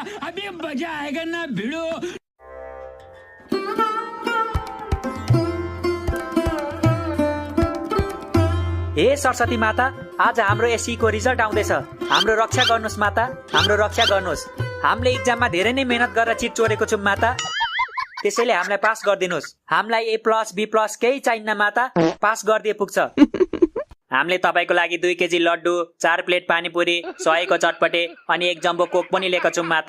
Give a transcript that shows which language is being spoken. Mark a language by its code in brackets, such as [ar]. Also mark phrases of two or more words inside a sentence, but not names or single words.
[hi] अभी मजा आएगा ना भिड़ो। [ne] हे सरस्वती माता, आज हाम्रो एससी को रिजल्ट आउँदैछ। हाम्रो रक्षा गर्नुहोस् माता, हाम्रो रक्षा गर्नुहोस्। हामीले एक्जाममा धेरै नै मेहनत गरेर चिट चोरेको छौँ माता, त्यसैले हामीलाई पास गरिदिनुहोस्। हामीलाई A+, B+ केही चाहिन्न माता, पास गरिदिए पुग्छ। हामीले तपाईँको लागि 2 केजी लड्डु, 4 प्लेट पानीपुरी, 100 को चटपटे अनि 1 जम्बो कोक पनि लिएको छौँ माता।